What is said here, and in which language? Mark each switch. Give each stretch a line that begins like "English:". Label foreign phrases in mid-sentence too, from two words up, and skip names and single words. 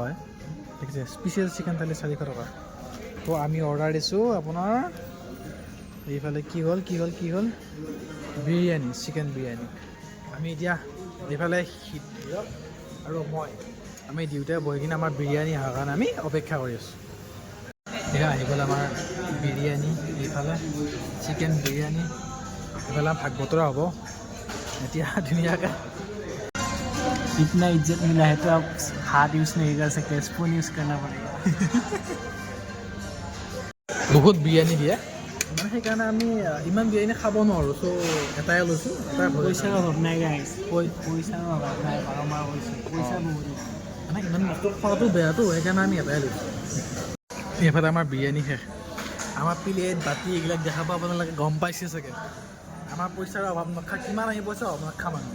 Assamese: দেখিছে
English: special chicken
Assamese: থালি 400 টকা তো আমি অৰ্ডাৰ দিছোঁ আপোনাৰ এইফালে কি হ'ল বিৰিয়ানী চিকেন বিৰিয়ানী আমি এতিয়া এইফালে আৰু মই আমি দুয়োটাই বহি কিনে আমাৰ বিৰিয়ানী অহাৰ কাৰণে আমি অপেক্ষা কৰি আছোঁ এয়া আহি গ'ল আমাৰ বিৰিয়ানী এইফালে চিকেন বিৰিয়ানী এইফালে ভাগ বতৰা হ'ব এতিয়া ধুনীয়াকৈ
Hindi: इतना इज्जत मिला है तो आप हाथ यूज़ नहीं कर सकते
English: spoon use
Hindi: करना पड़ेगा
Assamese: বহুত বিৰিয়ানী দিয়ে মানে সেইকাৰণে আমি ইমান বিৰিয়ানী খাব নোৱাৰোঁ চ' এটাই লৈছোঁ এটাই পইচাৰ অভাৱ নাই গাইছ পইচাৰ অভাৱ নাই বাৰম্বাৰ কৈছোঁ পইচা বহুত মানে ইমান বস্তু খোৱাটো বেয়াটো সেইকাৰণে আমি এটাই লৈছোঁ এইফালে আমাৰ বিৰিয়ানী শেষ আমাৰ প্লেট বাতি এইবিলাক দেখা পাব আপোনালোকে গম পাইছে চাগে আমাৰ পইচাৰ অভাৱ নখা কিমান আহি পইচা অভাৱ খাম আমি